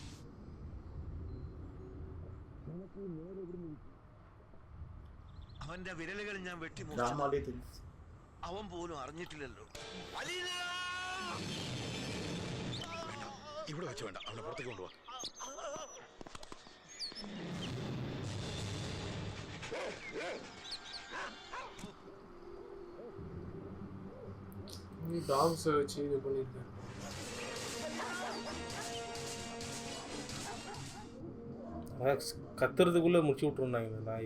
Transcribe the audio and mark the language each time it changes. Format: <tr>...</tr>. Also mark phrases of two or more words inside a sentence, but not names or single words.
<ml>അവന്റെ വിരലുകൾ ഞാൻ വെട്ടിമുറിച്ചു. അവൻ പോലും അറിഞ്ഞിട്ടില്ലല്ലോ. ഇവിടെ വെച്ച് വേണ്ട, അവനെ പുറത്തേക്ക് കൊണ്ടുപോവാ.</ml> <ta>டாக்ஸை வச்சு இது பண்ணியிருக்கேன். கத்துறதுக்குள்ளே முடிச்சு விட்ருந்தாங்க நாய்.</ta>